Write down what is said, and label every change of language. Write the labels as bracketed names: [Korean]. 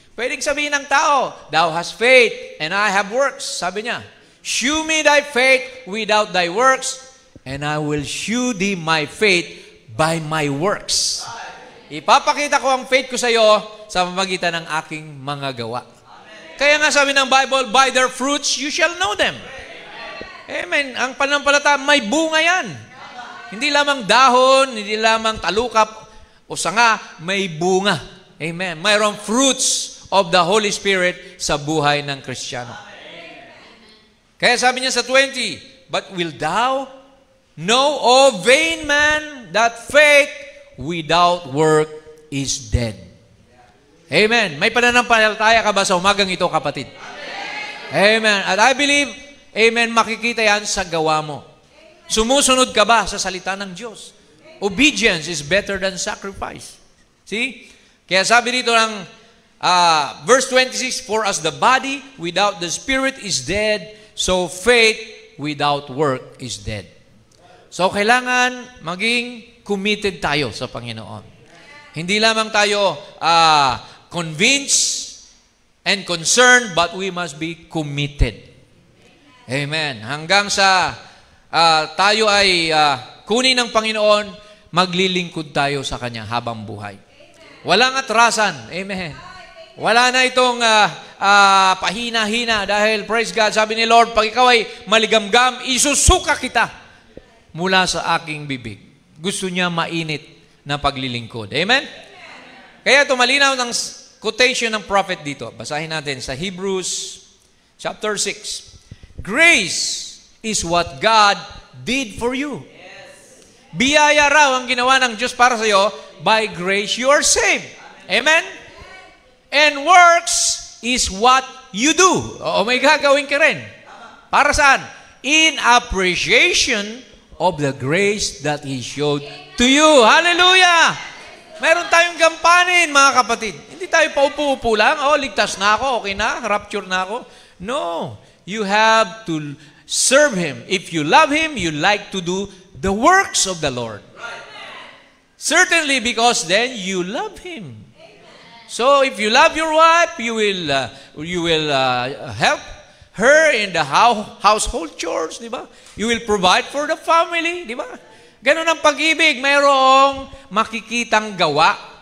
[Filipino] Pwedeng sabihin ng tao, [English] thou hast faith, and I have works. [Filipino] Sabi niya, [English] shew me thy faith without thy works, and I will shew thee my faith by my works. [Filipino] Ipapakita ko ang faith ko sa iyo sa pamamagitan ng aking mga gawa. Kaya nga sabi ng [English] Bible, by their fruits you shall know them. [Filipino] Amen. Ang pananampalataya, may bunga yan. Hindi lamang dahon, hindi lamang talukap o sanga, may bunga. Amen. Mayroong [English] fruits of the Holy Spirit [Filipino] sa buhay ng Kristiyano. Kaya sabi niya sa [English] 20, but will thou know, O vain man, that faith without work is dead. Amen. [Filipino] May pananampalataya ka ba sa umagang ito, kapatid? Amen. At [English] I believe, [Filipino] amen, makikita yan sa gawa mo. Sumusunod ka ba sa salita ng Diyos? [English] Obedience is better than sacrifice. See? [Filipino] Kaya sabi dito ng [English] verse 26, for as the body without the spirit is dead, so faith without work is dead. [Filipino] So kailangan maging committed tayo sa Panginoon. Hindi lamang tayo [English] convinced and concerned, but we must be committed. Amen. [Filipino] Hanggang sa tayo ay kunin ng Panginoon, maglilingkod tayo sa Kanya habang buhay. Walang atrasan. Amen. Wala na itong pahina-hina dahil, [English] praise God, [Filipino] sabi ni Lord, pag ikaw ay maligamgam, isusuka kita mula sa aking bibig. Gusto niya mainit na paglilingkod. Amen? Kaya tumalinaw ng quotation ng prophet dito. Basahin natin sa Hebrews chapter 6. [English] Grace is what God did for you. [Filipino] Biyaya raw ang ginawa ng Diyos para sa iyo. [English] By grace you are saved. Amen? And works is what you do. [Filipino] O may gagawin ka rin. Para saan? [English] In appreciation of the grace that He showed to you. Hallelujah! [Filipino] Meron tayong gampanin, mga kapatid. Hindi tayo paupo-upo lang. Ligtas na ako, okay na, rapture na ako. No. [English] You have to serve Him. If you love Him, you like to do the works of the Lord. Certainly because then you love Him. So if you love your wife, you will help her in the household chores, [Filipino] di ba? [English] You will provide for the family, [Filipino] di ba? Ganun ang pag-ibig, mayroong makikitang gawa.